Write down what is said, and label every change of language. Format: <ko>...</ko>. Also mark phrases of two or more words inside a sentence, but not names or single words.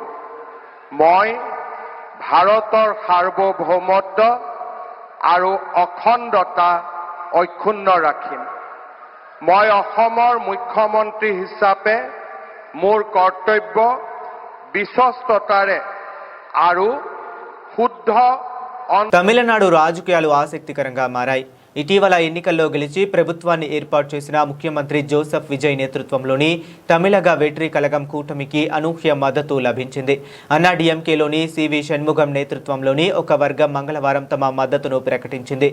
<as>মই ভাৰতৰ সাৰ্বভৌমত্ব আৰু অখণ্ডতা অক্ষুণ্ণ ৰাখিম। মই অসমৰ মুখ্যমন্ত্ৰী হিচাপে মোৰ কৰ্তব্য বিশ্বস্ততাৰে আৰু শুদ্ধ</as> <te>తమిళనాడు రాజకీయాలు ఆసక్తికరంగా మారాయి. ఇటీవల ఎన్నికల్లో గెలిచి ప్రభుత్వాన్ని ఏర్పాటు చేసిన ముఖ్యమంత్రి జోసెఫ్ విజయ్ నేతృత్వంలోని తమిళగ వెట్రి కళగం కూటమికి అనూహ్య మద్దతు లభించింది. అన్నా డీఎంకేలోని సివి షణ్ముగం నేతృత్వంలోని ఒక వర్గం మంగళవారం తమ మద్దతును ప్రకటించింది.</te>